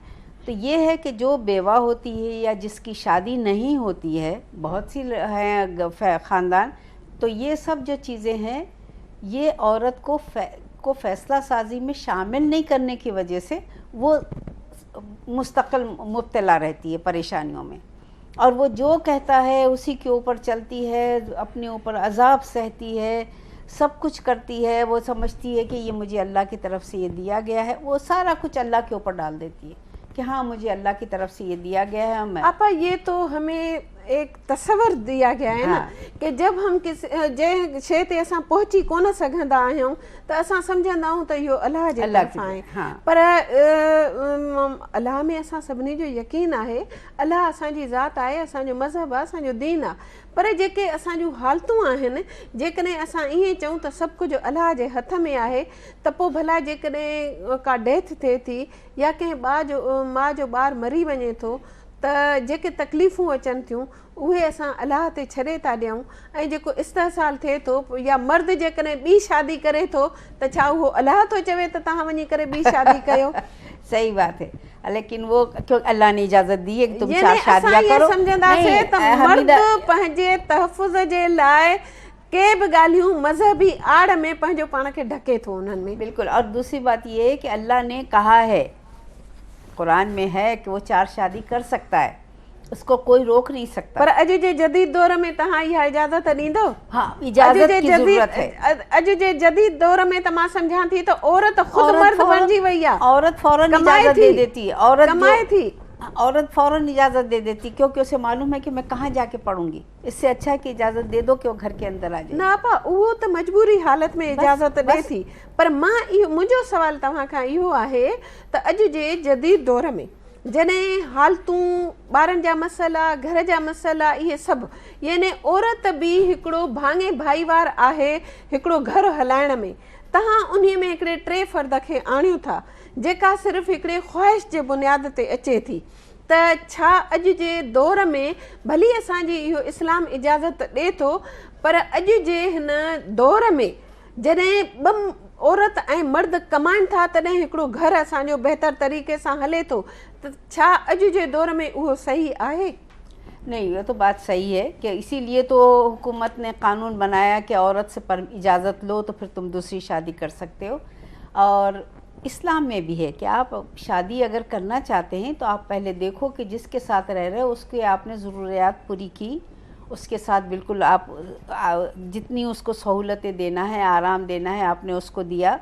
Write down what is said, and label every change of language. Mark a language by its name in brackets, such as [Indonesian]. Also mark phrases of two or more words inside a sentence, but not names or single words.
[Urdu] تو یہ ہے کہ جو بیوہ ہوتی ہے یا جس کی شادی نہیں ہوتی ہے، بہت سی ہیں خاندان، تو یہ سب جو چیزیں ہیں یہ عورت کو فیصلہ سازی میں شامل نہیں کرنے کی وجہ سے وہ مستقل مبتلا رہتی ہے پریشانیوں میں، اور وہ جو کہتا ہے اسی کے اوپر چلتی ہے، اپنے اوپر عذاب سہتی ہے، سب کچھ کرتی ہے. وہ سمجھتی ہے کہ یہ مجھے اللہ کی طرف سے یہ دیا گیا ہے، وہ سارا کچھ اللہ کے اوپر ڈال دیتی ہے کہ ہاں مجھے اللہ کی طرف سے یہ دیا گیا ہے. मैं آپا یہ تو ہمیں ایک تصور دیا گیا ہے نا کہ [Sindhi] जब हम जे शइ ते असां पहुची कोन सघंदा आहियूं त असां सम्झंदा आहियूं त इहो अलाह जे तरफ़ां आहे, पर अलाह में असां सभिनी जो यकीन आहे, अलाह असांजी ज़ात आहे, असांजो मज़हब आहे, असांजो दीन आहे। पर जेके असांजूं हालतूं आहिनि, जेकॾहिं असां ईअं चऊं त सभु कुझु अलाह जे हथ में आहे, त पोइ भला जेकॾहिं का डेथ थिए थी या कंहिं माउ जो ॿारु मरी वञे थो त जेके तकलीफ़ूं अचनि थियूं उहे असां अलाह ते छॾे था ॾियूं, ऐं जेको इस्तेहसाल थिए थो या मर्द जेकॾहिं ॿी शादी करे थो त छा उहो अलाह थो चवे त तव्हां वञी करे ॿी शादी कयो? [Urdu] صحیح بات ہے، لیکن وہ کیوں اللہ نے اجازت دی ہے کہ تم 4 شادیاں کرو. [Sindhi] समझंदासीं त मर्द पंहिंजे तहफ़ुज़ जे लाइ के बि ॻाल्हियूं मज़हबी आड़ में पंहिंजो पाण खे ढके थो उन्हनि में। [Urdu] बिल्कुल। اور دوسری بات یہ ہے کہ اللہ نے کہا ہے، قرآن میں ہے کہ وہ 4 شادی کر سکتا ہے، اس کو کوئی روک نہیں سکتا. [Sindhi] पर अॼु जे जदीद दौर में तव्हां इहा इजाज़त ॾींदो? [Urdu] ہاں، اجازت کی ضرورت ہے. [Sindhi] अॼु जे जदीद दौर में त मां सम्झां थी त औरत खुद मर्द बणिजी वई आहे। [Urdu] عورت فوراً اجازت دے دیتی ہے، عورت [Sindhi] कमाए थी, [Urdu] عورت فوراً اجازت دے دیتی، کیونکہ اسے معلوم ہے کہ میں کہاں جا کے پڑھوں گی، اس سے اچھا ہے کہ اجازت دے دو کہ وہ گھر کے اندر آ جائے. [Sindhi] ना पा उहो त मजबूरी हालत में इजाज़त ॾे थी, पर मां इहो मुंहिंजो सवाल तव्हां खां इहो आहे त अॼु जे जदीद दौर में जॾहिं हालतूं, ॿारनि जा मसइला, घर जा मसइला, इहे सभु, यानी औरत बि हिकिड़ो भाङे भाईवार आहे हिकिड़ो घर हलाइण में, तव्हां उन में हिकिड़े 3 फ़र्द खे आणियो था जेका सिर्फ़ु हिकिड़े ख़्वाहिश जे बुनियाद ते अचे थी, त छा अॼु जे दौर में भली असांजी इहो इस्लाम इजाज़त ॾे थो, पर अॼु जे हिन दौर में जॾहिं ॿ औरत ऐं मर्द कमाइनि था तॾहिं हिकिड़ो घर असांजो बहितर तरीक़े सां हले थो, त छा अॼु जे दौर में उहो सही आहे? [Urdu] نہیں، یہ تو بات صحیح ہے کہ اسی لیے تو حکومت نے قانون بنایا کہ عورت سے پر اجازت لو تو پھر تم دوسری شادی کر سکتے ہو. اور اسلام میں بھی ہے کہ آپ شادی اگر کرنا چاہتے ہیں تو آپ پہلے دیکھو کہ جس کے ساتھ رہ رہے ہو اس کی آپ نے ضروریات پوری کی، اس کے ساتھ بالکل آپ جتنی اس کو سہولتیں دینا ہے، آرام دینا ہے، آپ نے اس کو دیا.